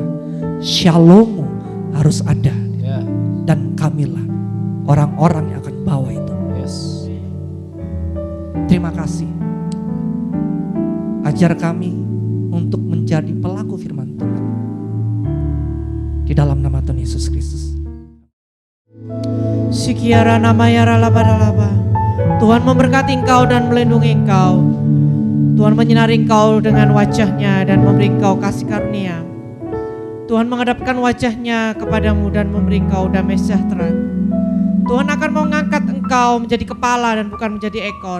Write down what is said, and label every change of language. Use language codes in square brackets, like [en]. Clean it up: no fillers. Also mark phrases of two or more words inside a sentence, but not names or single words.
[id] Shalom harus ada. Yeah. Dan kamilah orang-orang yang akan bawa itu. Yes. Terima kasih. Ajar kami untuk menjadi pelaku firman Tuhan. Di dalam nama Tuhan Yesus Kristus. Sikiara namaya ralaba. Tuhan memberkati engkau dan melindungi engkau. Tuhan menyinari engkau dengan wajahnya dan memberi engkau kasih karunia. Tuhan menghadapkan wajahnya kepadamu dan memberi engkau damai sejahtera. Tuhan akan mengangkat engkau menjadi kepala dan bukan menjadi ekor.